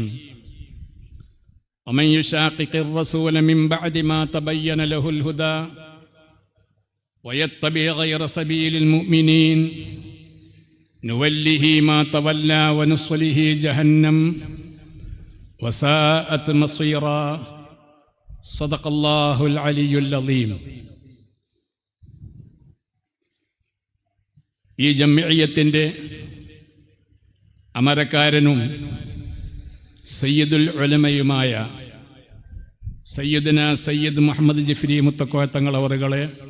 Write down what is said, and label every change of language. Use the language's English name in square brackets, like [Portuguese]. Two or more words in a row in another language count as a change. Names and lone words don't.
[Arabic] ومن يشاقق الرسول من بعد ما تبين له الهدى ويتبع غير سبيل المؤمنين نوله ما تولى ونصله جهنم وساءت مصيرا. صدق الله العلي العظيم. [Malayalam] ഈ ജംഇയ്യത്തിൻ്റെ അമരക്കാരനും സയ്യിദുൽ ഉലമയുമായ സയ്യിദ്ന സയ്യിദ് മുഹമ്മദ് ജിഫ്രി മുത്തക്കോയ തങ്ങൾ അവറുകളെ,